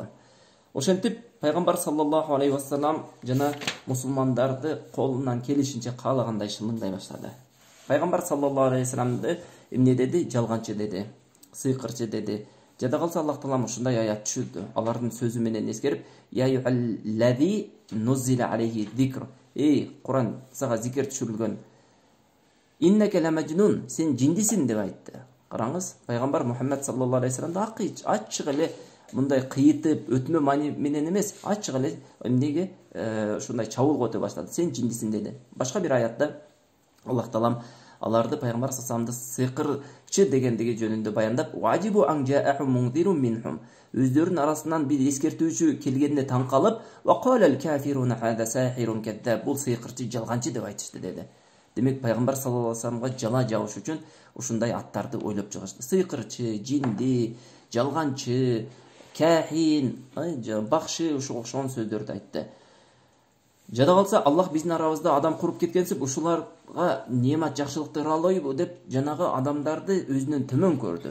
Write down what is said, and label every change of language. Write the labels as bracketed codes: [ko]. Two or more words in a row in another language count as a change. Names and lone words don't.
[ky] Ошентип пайгамбар [ar] صلى الله عليه وسلم [ky] жана мусулмандарды колунан келишинче каалагандай шылыңдай баштады. Пайгамбар [ar] صلى الله عليه وسلم [ky] эмне деди? Жалганчы деди, сыйкырчы деди. Жада калса Аллах таалам ушундай аят түшүрдү. Алардын сөзү менен эскерип: [ar] "يا أيها الذي نزل عليه الذكر". [ky] Куран сага зикр түшүрүлгөн. [ar] "إنك لمجنون", [ky] сен жиндисиң деп айтты. Караңыз, пайгамбар Мухаммад [ar] صلى الله عليه وسلم [ky] ачык эле мындай кыйытып, өтмө маани менен эмес, ачык эле эмнеге ушундай чабуулга өтө баштады. Сен жиндисиң деди. Башка бир аятта Аллах таалам аларды пайгамбар [ar] صلى الله عليه وسلم [ky] сыйкырчы дегендиги жөнүндө баяндап: [ar] "وعجبوا أن جاءهم منذر منهم", [ky] өздөрүнүн арасынан бир эскертүүчү келгенине таң калып, [ar] "وقال الكافرون هذا ساحر كذاب", [ky] бул сыйкырчы, жалганчы деп айтышты деди. Демек пайгамбар [ar] صلى الله عليه وسلم [ky] жала жабыш үчүн ушундай аттарды ойлоп чыгышты. Сыйкырчы, жинди, жалганчы, кахин, бакшы, ушуга окшогон сөздөрдү айтты. Жада калса Аллах биздин арабызда адам куруп кеткенсип, ушуларга неемат жакшылыкты ыралойбу деп жанагы адамдарды өзүнөн төмөн көрдү.